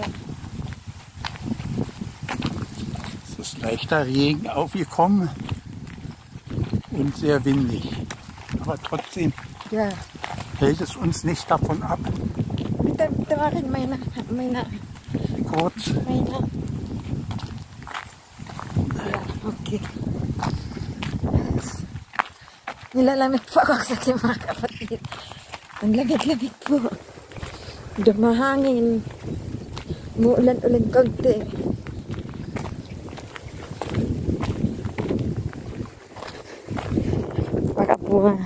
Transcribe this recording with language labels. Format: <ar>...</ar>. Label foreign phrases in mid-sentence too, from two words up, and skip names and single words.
<de>Es ist leichter Regen aufgekommen und sehr windig. Aber trotzdem ja. hält es uns nicht davon ab, Bitte machen meine kurz ja, okay.</de> <tl>Nilalamig po ako sa mga kapatid. Ang lamig-lamig po. Dumahangin. Muulan-ulan konti. Baka po</tl>